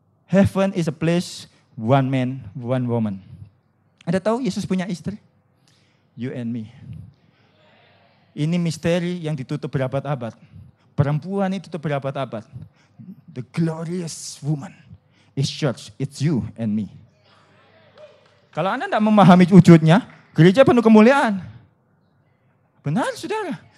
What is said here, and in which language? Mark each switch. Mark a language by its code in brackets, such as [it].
[en] Heaven is a place, one man, one woman. [id] Ada tahu Yesus punya istri? [en] You and me. [id] Ini misteri yang ditutup berabad-abad. Perempuan itu tutup berabad-abad. [en] The glorious woman is church. It's you and me. [id] Kalau Anda tidak memahami wujudnya, gereja penuh kemuliaan. Benar, saudara.